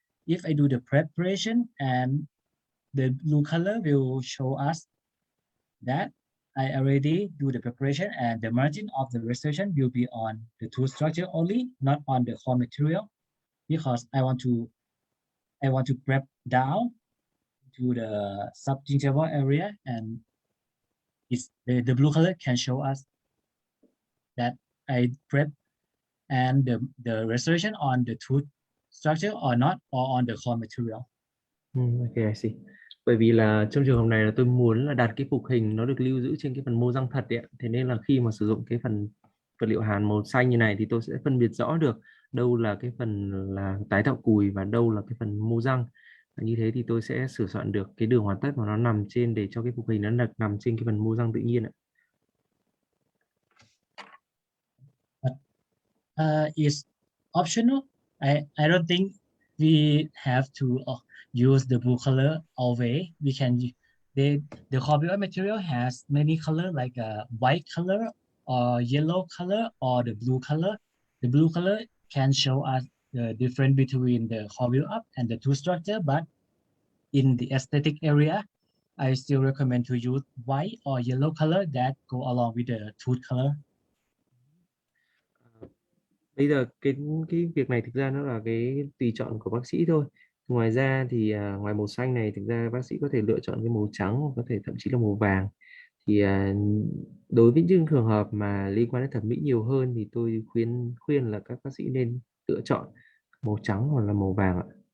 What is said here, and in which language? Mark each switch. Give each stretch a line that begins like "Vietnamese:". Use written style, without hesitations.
English: If I do the preparation, and the blue color will show us that I already do the preparation and the margin of the restoration will be on the tooth structure only, not on the core material, because I want to prep down to the subgingival area, and it's the blue color can show us that I prep and the restoration on the tooth structure or not, or on the core material. Okay, I see.
Vietnamese: Bởi vì là trong trường hợp này là tôi muốn là đặt cái phục hình nó được lưu giữ trên cái phần mô răng thật đấy ạ. Thế nên là khi mà sử dụng cái phần vật liệu hàn màu xanh như này thì tôi sẽ phân biệt rõ được đâu là cái phần là tái tạo cùi và đâu là cái phần mô răng. Và như thế thì tôi sẽ sửa soạn được cái đường hoàn tất mà nó nằm trên, để cho cái phục hình nó nằm trên cái phần mô răng tự nhiên ạ.
English: It's optional. I don't think we have to use the blue color always. We can the copyright material has many color, like a white color or yellow color or the blue color. The blue color can show us the difference between the cover up and the tooth structure, but in the aesthetic area, I still recommend to use white or yellow color that go along with the tooth color.
Vietnamese: Bây giờ cái việc này thực ra nó là cái tùy chọn của bác sĩ thôi. Ngoài ra thì ngoài màu xanh này, thực ra bác sĩ có thể lựa chọn cái màu trắng hoặc có thể thậm chí là màu vàng. Thì đối với những trường hợp mà liên quan đến thẩm mỹ nhiều hơn thì tôi khuyên là các bác sĩ nên lựa chọn màu trắng hoặc là màu vàng ạ.